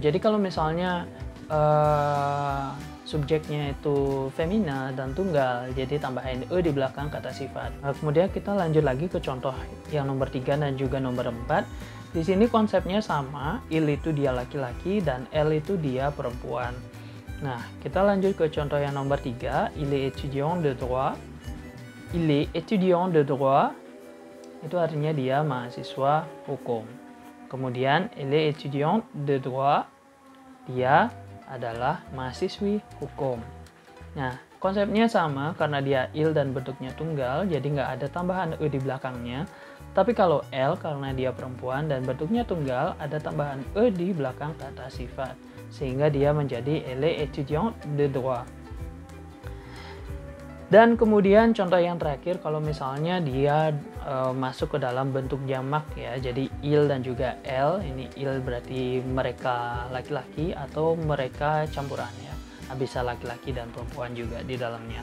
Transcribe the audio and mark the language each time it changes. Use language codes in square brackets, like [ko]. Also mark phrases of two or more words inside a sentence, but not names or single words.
[id] Jadi kalau misalnya subjeknya itu femina dan tunggal, jadi tambahin e di belakang kata sifat. Kemudian kita lanjut lagi ke contoh yang nomor 3 dan juga nomor 4. Di sini konsepnya sama, il itu dia laki-laki dan elle itu dia perempuan. Nah, kita lanjut ke contoh yang nomor 3, [fr] il est étudiant de droit. Il est étudiant de droit, [id] itu artinya dia mahasiswa hukum. Kemudian, [fr] il est étudiant de droit, [id] dia adalah mahasiswi hukum. Nah, konsepnya sama karena dia il dan bentuknya tunggal, jadi nggak ada tambahan e di belakangnya. Tapi kalau elle karena dia perempuan dan bentuknya tunggal, ada tambahan e di belakang kata sifat. Sehingga dia menjadi [fr] elle est étudiante de droit. [id] Dan kemudian contoh yang terakhir, kalau misalnya dia masuk ke dalam bentuk jamak ya, jadi il dan juga elle, ini il berarti mereka laki-laki atau mereka campuran ya, bisa laki-laki dan perempuan juga di dalamnya.